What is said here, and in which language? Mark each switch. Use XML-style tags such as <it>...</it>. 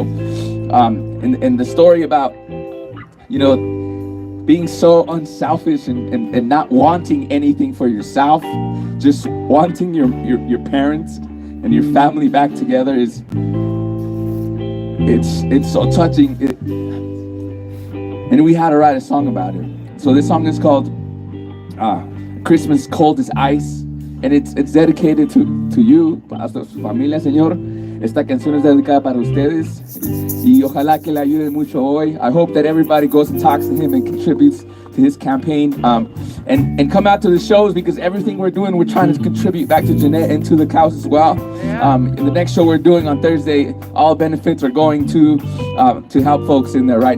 <en>And the story about, you know, being so unselfish and not wanting anything for yourself, just wanting your parents and your family back together it's so touching. And we had to write a song about it. So this song is called Christmas Cold as Ice, and it's dedicated to you,</en> <es>para su familia, Señor. Esta canción es dedicada para ustedes y ojalá que le ayude mucho hoy.</es> <en>I hope that everybody goes and talks to him and contributes to his campaign, and come out to the shows, because everything we're doing, we're trying to contribute back to Jeanette and to the cause as well. In the next show we're doing on Thursday, all benefits are going to help folks in there, right?</en>